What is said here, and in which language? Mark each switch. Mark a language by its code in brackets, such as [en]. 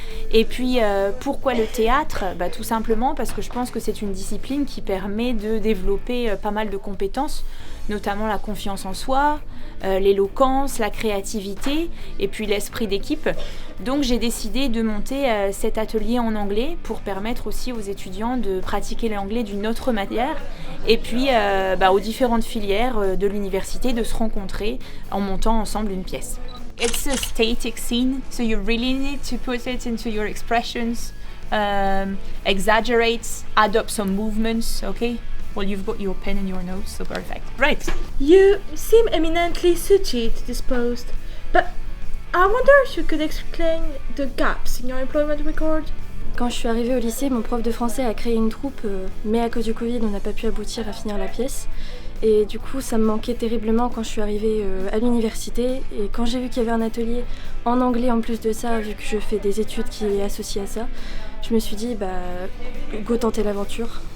[fr] Et puis pourquoi le théâtre ? Tout simplement parce que je pense que c'est une discipline qui permet de développer pas mal de compétences, notamment la confiance en soi, l'éloquence, la créativité et puis l'esprit d'équipe. Donc j'ai décidé de monter cet atelier en anglais pour permettre aussi aux étudiants de pratiquer l'anglais d'une autre manière et puis aux différentes filières de l'université de se rencontrer en montant ensemble une pièce. [en] It's a static scene, so you really need to put it into your expressions, exaggerate, add up some movements, okay? Well, you've got your pen and your notes, so perfect. Right. You seem eminently suited to this post, but I wonder if you could explain the gaps in your employment record. [fr] Quand je suis arrivée au lycée, mon prof de français a créé une troupe, mais à cause du Covid, on n'a pas pu aboutir à finir la pièce. Et du coup, ça me manquait terriblement quand je suis arrivée à l'université. Et quand j'ai vu qu'il y avait un atelier en anglais en plus de ça, vu que je fais des études qui est associées à ça, je me suis dit, [en] go [fr] tenter l'aventure.